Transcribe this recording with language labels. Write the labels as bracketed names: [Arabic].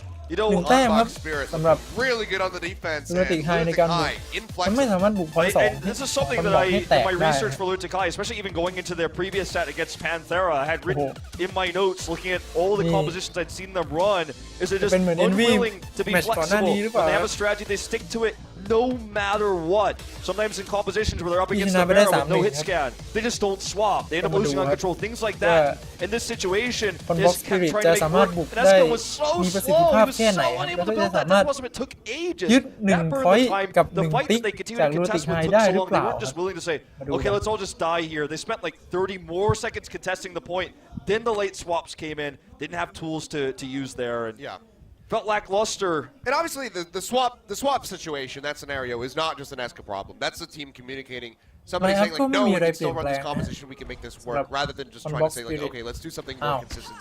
[Thai] 1 แต้มครับสำหรับLunatic High ในการบุกมันไม่สามารถบุกพอยต์2 [English] This is something that my research for Lunatic High, especially even going into their previous set against Panthera, I had written in my notes, looking at all the compositions I'd seen them run, is they're just unwilling to be flexible. When they have a strategy, they stick to it no matter what. Sometimes in compositions where they're up against the barrel with no hit scan, they just don't swap. They end up losing on control, things like that. In this situation, Conbox kept trying to make work, and Eska was so slow, he was so unable to build that. That was, it took ages. [Thai] ยึด1 พอยต์กับ 1 ติ๊กจากLunatic High ได้หรือเปล่า [English] They weren't just willing to say, okay, let's all just die here. They spent like 30 more seconds contesting the point. Then the late swaps came in. Didn't have tools to use there. And felt lackluster. And obviously the swap situation, that scenario is not just an Eska problem. That's the team communicating. Somebody saying like, no, we can still run this composition, we can make this work, rather than just trying to say like, okay, let's do something more consistent.